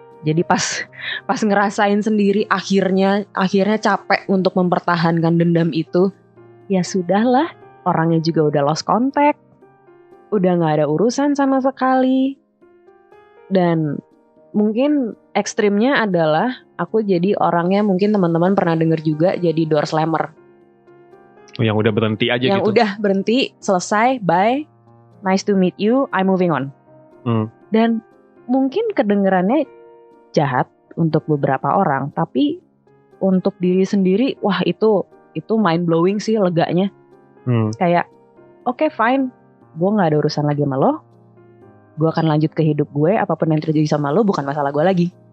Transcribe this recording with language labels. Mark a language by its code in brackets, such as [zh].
[id] Jadi pas ngerasain sendiri akhirnya capek untuk mempertahankan dendam itu, ya sudahlah, orangnya juga udah [en] lost contact, [id] udah nggak ada urusan sama sekali. Dan mungkin ekstrimnya adalah aku jadi orangnya, mungkin teman-teman pernah dengar juga, jadi [en] door slammer. [id] Yang udah berhenti aja gitu? Yang udah berhenti, selesai, [en] bye, nice to meet you, I'm moving on. [id] Dan mungkin kedengerannya jahat untuk beberapa orang, tapi untuk diri sendiri, wah itu [en] mind blowing [id] sih leganya. Kayak [en] okay, fine, [id] gue gak ada urusan lagi sama lo, gue akan lanjut ke hidup gue, apapun yang terjadi sama lo bukan masalah gue lagi.